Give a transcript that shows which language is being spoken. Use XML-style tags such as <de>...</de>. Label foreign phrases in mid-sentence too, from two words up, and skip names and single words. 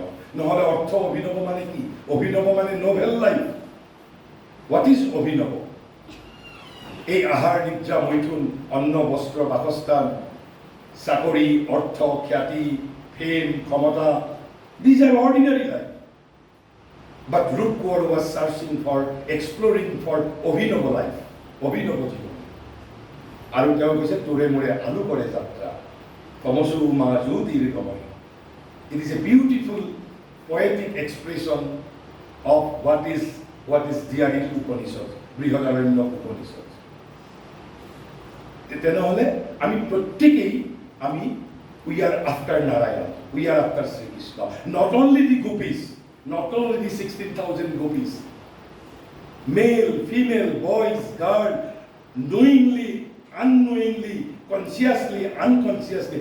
<as>নহ'লে অৰ্থ অভিনৱ মানে কি? অভিনৱ মানে</as> <en>novel life. what is</en> <as>অভিনৱ? এই আহাৰ নিদ্ৰা মৈথুন অন্ন বস্ত্ৰ বাসস্থান চাকৰি অৰ্থ খ্যাতি ফেম ক্ষমতা,</as> <en>these are ordinary life. But Rup Kaur was searching for, exploring for অভিনৱ life,</en> <as>অভিনৱ জীৱন। আৰু তেওঁ কৈছে তোৰে মোৰে আলু কৰে যাত্ৰা কমসু মাজু তীৰ গমন।</as> <en>It is a beautiful poetic expression of what is there in Upanishad, বৃহদাৰণ্য উপনিষদ।</en> <as>তেনেহ'লে আমি প্ৰত্যেকেই</as> <en>we are after Narayana, we are after Sri Krishna. Not only the gopis, not only the 16,000 gopis, male, female, boys, girls, knowingly, unknowingly, consciously, unconsciously.</en>